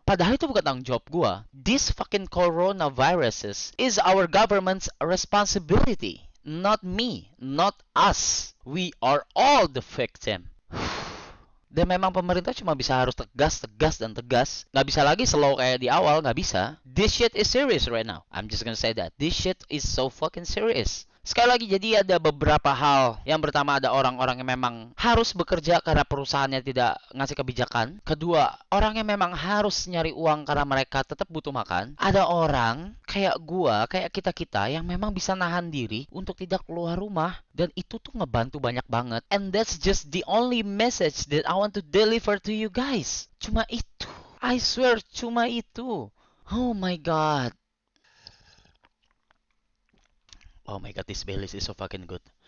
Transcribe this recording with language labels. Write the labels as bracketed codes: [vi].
[id] Padahal itu bukan tanggung jawab gue. [en] This fucking coronaviruses is our government's responsibility. Not me, not us. We are all the victim. [id] Dan memang pemerintah cuma bisa harus tegas, tegas, dan tegas. Nggak bisa lagi slow kayak di awal, nggak bisa. [en] This shit is serious right now. I'm just gonna say that. This shit is so fucking serious. [id] Sekali lagi, jadi ada beberapa hal. Yang pertama, ada orang-orang yang memang harus bekerja karena perusahaannya tidak ngasih kebijakan. Kedua, orang yang memang harus nyari uang karena mereka tetap butuh makan. Ada orang kayak gua, kayak kita-kita yang memang bisa nahan diri untuk tidak keluar rumah. Dan itu tuh ngebantu banyak banget. [en] And that's just the only message that I want to deliver to you guys. [id] Cuma itu. [en] I swear, [id] cuma itu. [en] Oh my god. Oh my god, this Baileys is so fucking good.